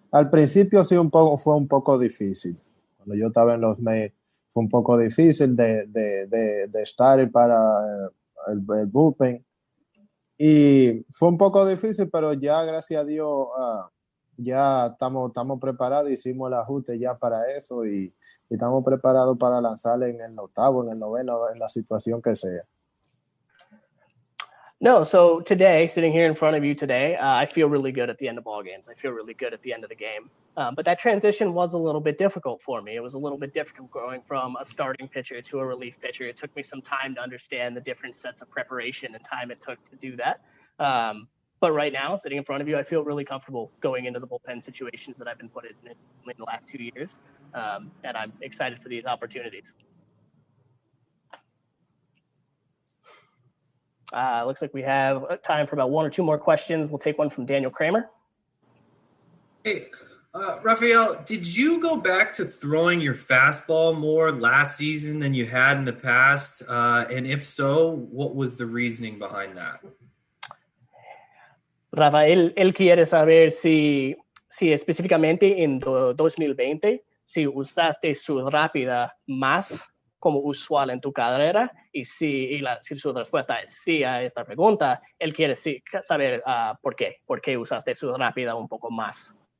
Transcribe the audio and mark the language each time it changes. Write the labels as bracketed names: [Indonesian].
[Spanish] Al principio sí fue un poco difícil. Cuando yo estaba en los Mets fue un poco difícil de estar para el bullpen. Y fue un poco difícil, pero ya gracias a Dios ya estamos preparados, hicimos el ajuste ya para eso y estamos preparados para lanzar en el octavo, en el noveno, en la situación que sea. [English] No, so today, sitting here in front of you today, I feel really good at the end of ball games. I feel really good at the end of the game. But that transition was a little bit difficult for me. It was a little bit difficult going from a starting pitcher to a relief pitcher. It took me some time to understand the different sets of preparation and time it took to do that. But right now, sitting in front of you, I feel really comfortable going into the bullpen situations that I've been put in the last 2 years. And I'm excited for these opportunities. Looks like we have time for about one or two more questions. We'll take one from Daniel Kramer. Hey, Rafael, did you go back to throwing your fastball more last season than you had in the past? And if so, what was the reasoning behind that? [Spanish] Rafael, él quiere saber si específicamente en 2020, si usaste su rápida más como usual en tu carrera y si su respuesta es sí a esta pregunta, él quiere saber por qué usaste su rápida un poco más.